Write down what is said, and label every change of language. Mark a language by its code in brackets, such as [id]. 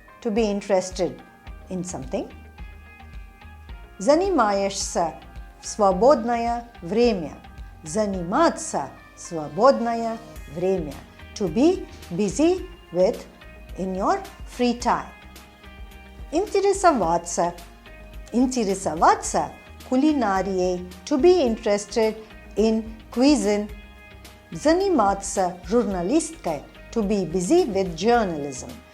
[en] To be interested in something. [ru] Занимаешься в свободное время. Заниматься в свободное время. [en] To be busy with in your free time. [ru] Интересоваться. Интересоваться кулинарией. [en] To be interested in cuisine. [ru] Заниматься журналисткой. [en] To be busy with journalism.